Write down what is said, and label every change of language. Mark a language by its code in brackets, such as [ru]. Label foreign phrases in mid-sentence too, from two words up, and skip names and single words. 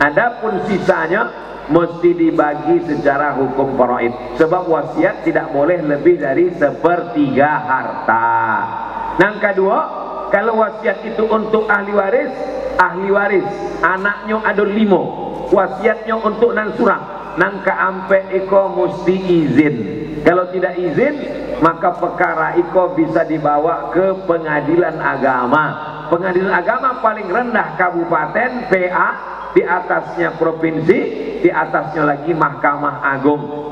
[id] Adapun sisanya mesti dibagi secara hukum faraid, sebab wasiat tidak boleh lebih dari sepertiga harta. Yang kedua, kalau wasiat itu untuk ahli waris anaknya ada 5, wasiatnya untuk [min] nan surang, nang keampe iko mesti izin. [id] Kalau tidak izin, maka perkara iko bisa dibawa ke pengadilan agama. Pengadilan agama paling rendah kabupaten, PA, di atasnya provinsi, di atasnya lagi Mahkamah Agung.